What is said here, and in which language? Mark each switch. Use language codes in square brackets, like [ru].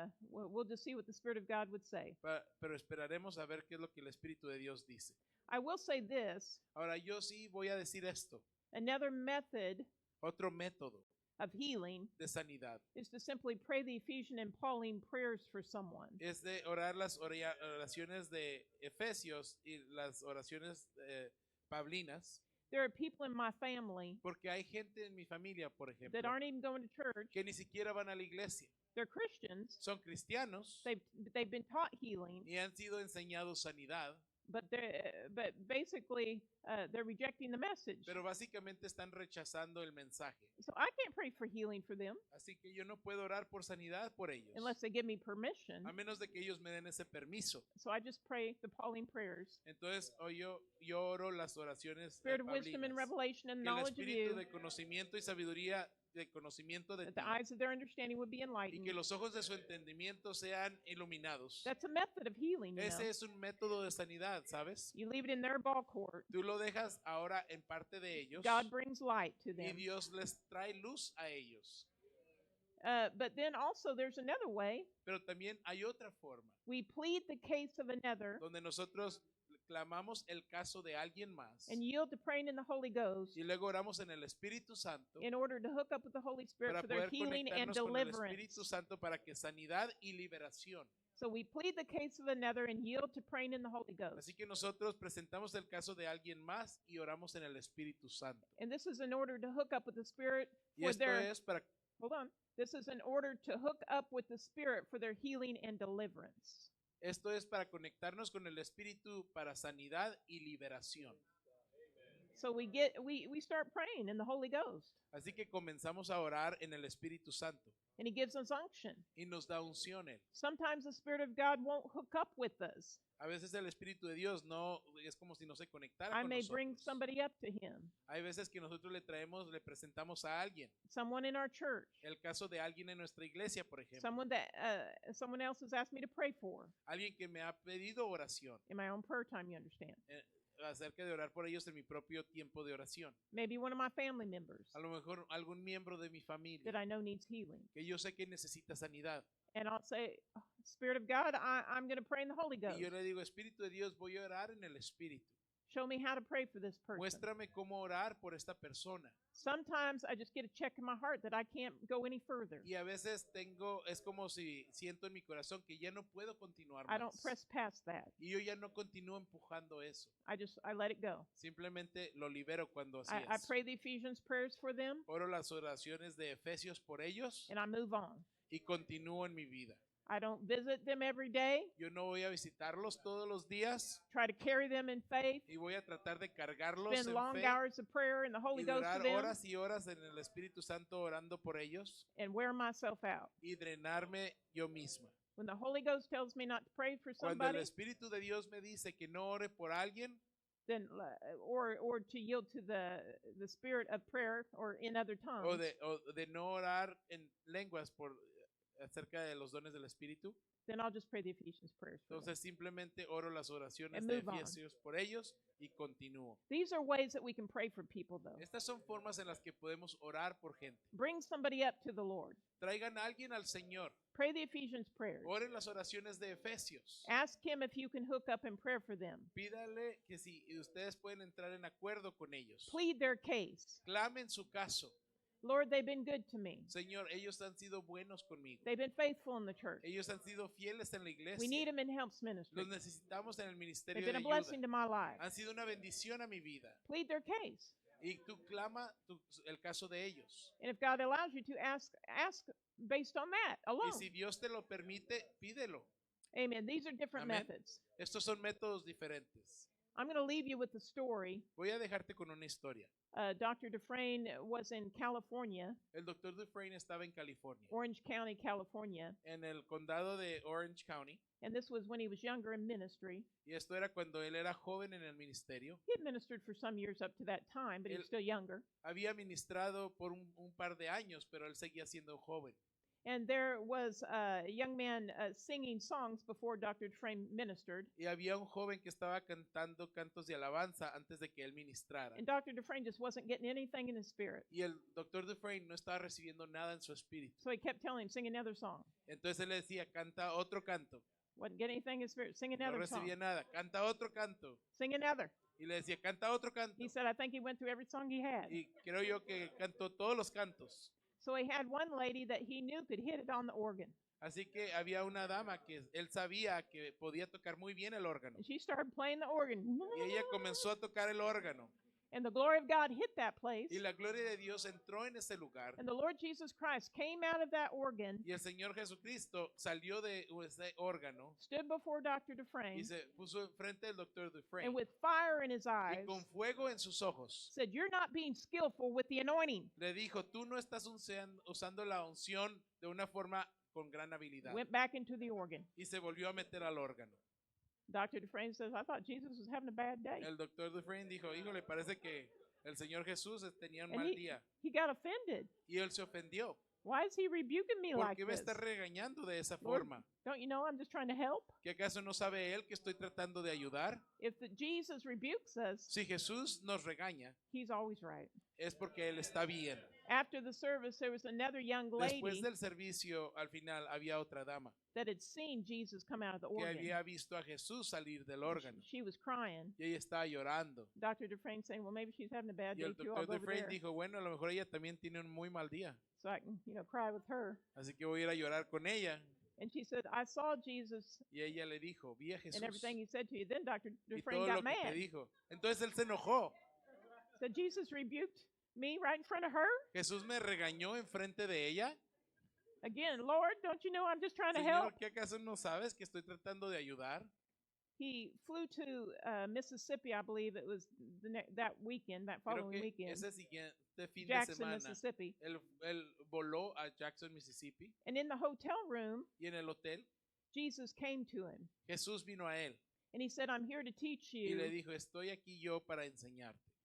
[en] we'll just see what the Spirit of God would say. [es] pero esperaremos a ver qué es lo que el Espíritu de Dios dice. [en] I will say this: [es] Ahora yo sí voy a decir esto. [en] another method [es] Otro método [en] of healing [es] de sanidad [en] is to simply pray the Ephesian and Pauline prayers for someone. [es] es de orar las oraciones de Efesios y las oraciones paulinas, [en] There are people in my family [es] porque hay gente en mi familia, por [en] that [es] ejemplo, [en] aren't even going to church. [es] que ni siquiera van a la iglesia. [en] They're Christians. [es] Son cristianos [en] They've been taught healing, [es] y han sido enseñados sanidad, [en] but basically they're rejecting the message. [es] pero básicamente están rechazando el mensaje. [en] So I can't pray for healing for them [es] Así que yo no puedo orar por sanidad por ellos, [en] unless they give me permission. [es] a menos de que ellos me den ese permiso. [en] So I just pray the Pauline prayers. [es] Entonces yo oro las oraciones [en] Spirit of wisdom and [es] paulinas, [en] revelation and [es] que el [en] knowledge of [es] espíritu [en] you, [es] de conocimiento y sabiduría, de conocimiento de [en] that [es] ti, [en] the eyes of their understanding would be [es] y [en] enlightened. [es] que los ojos de su entendimiento sean iluminados. [en] That's a method of healing, you know. [es] Ese es un método de sanidad, ¿sabes? [en] You leave it in their ball court. [es] Tú lo dejas ahora en parte de ellos [en] God brings light to [es] y [en] them. [es] Dios les trae luz a ellos. [en] But then also there's another way. [es] Pero también hay otra forma [en] We plead the case of another [es] donde nosotros clamamos el caso de alguien más [en] and yield to praying in the Holy Ghost [es] y luego oramos en el Espíritu Santo [en] in order to hook up with the Holy Spirit [es] para [en] for their [es] poder [en] healing and [es] conectarnos con el Espíritu [en] deliverance. [es] Santo para que sanidad y liberación. [en] So we plead the case of another and yield to praying in the Holy Ghost. [es] Así que nosotros presentamos el caso de alguien más y oramos en el Espíritu Santo. [en] And this is in order to hook up with the Spirit [es] Y [en] for [es] esto [en] their [es] es para [en] hold on. This is in order to hook up with the Spirit for their healing and deliverance. [es] Esto es para conectarnos con el Espíritu para sanidad y liberación. [en] So we start praying in the Holy Ghost, [es] Así que comenzamos a orar en el Espíritu Santo [en] and He gives us unction. [es] y nos da unción él. [en] Sometimes the Spirit of God won't hook up with us. [es] A veces el Espíritu de Dios no es como si no se conectara [en] I [es] con [en] may bring [es] nosotros. [en] somebody up to Him, [es] Hay veces que nosotros le presentamos a alguien. [en] someone in our church, [es] El caso de alguien en nuestra iglesia, por ejemplo. [en] someone else has asked me to pray for [es] Alguien que me ha pedido oración [en] in my own prayer time. You understand? [es] acerca de orar por ellos en mi propio tiempo de oración. [en] Maybe one of my family members [es] A lo mejor algún miembro de mi [en] that [es] familia [en] I know needs healing, [es] que yo sé que necesita sanidad. [en] and I'll say, "Oh, Spirit of God, I'm going to pray in the Holy Ghost. [es] Y yo le digo, Espíritu de Dios, voy a orar en el Espíritu. [en] Show me how to pray for this person." [es] Muéstrame cómo orar por esta persona. [en] Sometimes I just get a check in my heart that I can't go any further. [es] Y a veces es como si siento en mi corazón que ya no puedo continuar [en] I don't [es] más. [en] press past that. [es] Y yo ya no continúo empujando eso. [en] I let it go. [es] Simplemente lo libero cuando así [en] I [es] es. [en] pray the Ephesians prayers for them, [es] Oro las oraciones de Efesios por ellos [en] and I move on. [es] y continúo en mi vida. [en] I don't visit them every day. [es] Yo no voy a visitarlos todos los días [en] Try to carry them in faith. [es] y voy a tratar de cargarlos [en] Spend [es] en [en] long [es] fe [en] hours of prayer in the Holy [es] y [en] Ghost [es] durar [en] for them. [es] horas y horas en el Espíritu Santo orando por ellos [en] And wear myself out. [es] y drenarme yo misma. [en] When the Holy Ghost tells me not to pray for [es] Cuando el [en] somebody, [es] Espíritu de Dios me dice que no ore por alguien [en] then or to yield to the spirit of prayer or in other tongues, [es] o de no orar en lenguas acerca de los dones del Espíritu, [en] then I'll just pray the Ephesians prayers for them. [es] entonces simplemente oro las oraciones [en] And [es] de [en] move on. [es] Efesios por ellos y continúo. [en] These are ways that we can pray for people, though. [es] Estas son formas en las que podemos orar por gente. [en] Bring somebody up to the Lord. [es] Traigan a alguien al Señor. [en] Pray the Ephesians prayers. [es] Oren las oraciones de Efesios. [en] Ask him if you can hook up in prayer for them. [es] Pídale que si ustedes pueden entrar en acuerdo con ellos. [en] Plead their case. [es] Clamen su caso. [en] Lord, they've been good to me. [es] Señor, ellos han sido buenos conmigo. [en] They've been faithful in the church. [es] Ellos han sido fieles en la [en] We need [es] iglesia. [en] them in helps ministry. [es] Los necesitamos en el [en] They've [es] ministerio [en] been [es] de [en] a blessing [es] ayuda. [en] to my life. [es] Han sido una bendición a mi vida. [en] Plead their case. [es] Y tú clama el caso de ellos. [en] And if God allows you to ask based on that [es] Y [en] alone. [es] si Dios te lo permite, pídelo. [en] Amen. These are different [es] Amén. [en] methods. [es] Estos son métodos diferentes. [en] I'm going to leave you with the story. [es] Voy a dejarte con una historia. [en] Dr. Dufresne was in California, [es] El doctor Dufresne estaba en California, [en] Orange County, California, [es] en el condado de Orange County, [en] and this was when he was younger in ministry. [es] y esto era cuando él era joven en el ministerio. [en] He had ministered for some years up to that time, but he was still younger. [es] Había ministrado por un par de años, pero él seguía siendo joven. [en] And there was a young man singing songs before Dr. Dufresne ministered. [es] Y había un joven que estaba cantando cantos de alabanza antes de que él ministrara. [en] And Dr. Dufresne just wasn't getting anything in his spirit. [es] Y el doctor Dufresne no estaba recibiendo nada en su espíritu. [en] So he kept telling him, sing another song. [es] Entonces él le decía, canta otro canto. [en] Wasn't getting anything in his spirit. Sing [es] No [en] another song. [es] recibía nada, canta otro canto. [en] Sing another. [es] Y le decía, canta otro canto. [en] He said, I think he went through every song he had. [es] Y creo yo que cantó todos los cantos. [en] So he had one lady that he knew could hit it on the organ. [es] Así que había una dama que él sabía que podía tocar muy bien el órgano. [en] And she started playing the organ. [es] Y ella comenzó a tocar el órgano. [en] And the glory of God hit that place. [es] Y la gloria de Dios entró en ese lugar. [en] And the Lord Jesus Christ came out of that organ, [es] Y el Señor Jesucristo salió de ese órgano [en] stood before Dr. [es] y Dufresne, se puso enfrente del doctor Dufresne. [en] and with fire in his [es] Y [en] eyes, [es] con fuego en sus ojos [en] said, you're not being skillful with the anointing. [es] le dijo, tú no estás usando la unción de una forma con gran habilidad. [en] Went back into the organ. [es] Y se volvió a meter al órgano. [en] Dr. Dufresne says, I thought Jesus was having a bad day. [es] El doctor Dufresne dijo, híjole, parece que el Señor Jesús tenía un [en] And [es] mal día. [en] he got offended. [es] Y él se ofendió. [en] Why is he rebuking me [es] ¿Por [en] like [es] qué me [en] this? [es] está regañando de esa [en] Lord, [es] forma? [en] don't you know I'm just trying to help? [es] ¿Qué acaso no sabe él que estoy tratando de ayudar? [en] If Jesus rebukes us, [es] Si Jesús nos regaña, [en] he's always right. [es] es porque él está bien. [en] After the service, there was another young [es] Después [en] lady [es] del servicio, al final, había otra dama [en] that had seen Jesus come out of the [es] que [en] organ. [es] había visto a Jesús salir del órgano. [en] She was crying. [es] Y ella estaba llorando. [en] Dr. Dufresne saying, well, maybe she's having a bad [es] Y [en] day [es] el [en] too. I'll [es] doctor [en] go over Dufresne there [es] dijo, bueno, a lo mejor ella también tiene un muy mal día. [en] so I can, cry with her. [es] Así que voy a ir a llorar con ella. [en] And she said, I saw Jesus [es] Y ella le dijo, vi a Jesús [en] and everything he said to you. Then Dr. [es] y Dufresne todo [en] got [es] lo que te [en] mad. [es] dijo. Entonces él se enojó. [en] Said, Jesus rebuked me right in front of her? [es] Jesús me regañó enfrente de ella. [en] Again, Lord, don't you know I'm just trying to help? [es] Señor, ¿qué acaso no sabes que estoy tratando de ayudar? [en] He flew to Mississippi, I believe it was that weekend, that [es] Creo [en] following [es] que [en] weekend. [es] ese siguiente fin de Jackson, semana, Mississippi. él voló a Jackson, Mississippi, [en] And in the hotel room, [es] y en el hotel [en] Jesus came to him. [es] Jesús vino a él [en] And he said, I'm here to teach [es] y le [en] you [es] dijo, estoy aquí yo para enseñarte